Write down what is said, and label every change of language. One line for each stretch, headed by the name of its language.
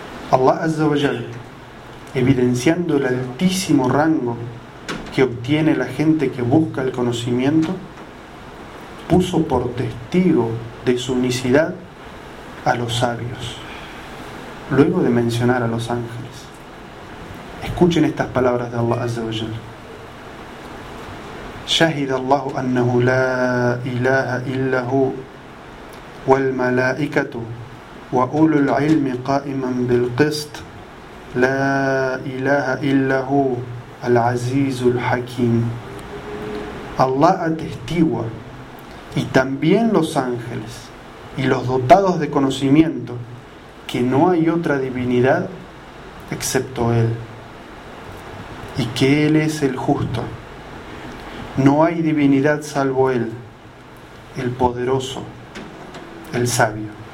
Spanish: Allah Azza wa Jal, evidenciando el altísimo rango que obtiene la gente que busca el conocimiento, puso por testigo de su unicidad a los sabios, luego de mencionar a los ángeles. Escuchen estas palabras de Allah Azza wa Jal.
Arabic: شهد الله أنه لا إله إلا هو والملائكة وأولو العلم قائما بالقسط لا إله إلا هو العزيز الحكيم.
Spanish: Allah atestigua, y también los ángeles y los dotados de conocimiento, que no hay otra divinidad excepto Él, y que Él es el justo. No hay divinidad salvo Él, el poderoso, el sabio.